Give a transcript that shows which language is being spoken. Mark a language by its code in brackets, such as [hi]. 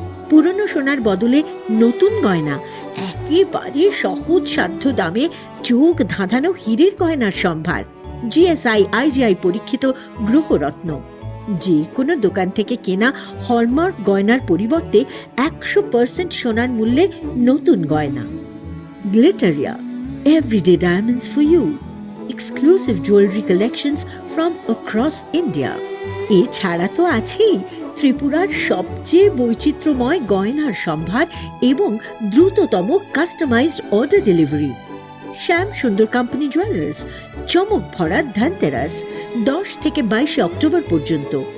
[bn] পুরনো সোনার বদলে নতুন গয়না, একেবারে সহজ সাধ্য দামে চোখ ধাঁধানো হীরের গয়নার সম্ভার, জিএসআই আইজিআই পরীক্ষিত গ্রহরত্ন। যে কোনো দোকান থেকে কেনা হলমার্ক গয়নার পরিবর্তে 100% সোনার মূল্যে নতুন গয়না। [en] Glitteria, everyday diamonds for you. Exclusive jewelry collections from across India. [bn] এছাড়া তো আছেই ত্রিপুরার সবচেয়ে বৈচিত্র্যময় গয়নার সম্ভার এবং দ্রুততম কাস্টমাইজড অর্ডার ডেলিভারি। শ্যাম সুন্দর কোম্পানি জুয়েলার্স, চমক ভরা ধানতেরাস 10 থেকে 22শে অক্টোবর পর্যন্ত।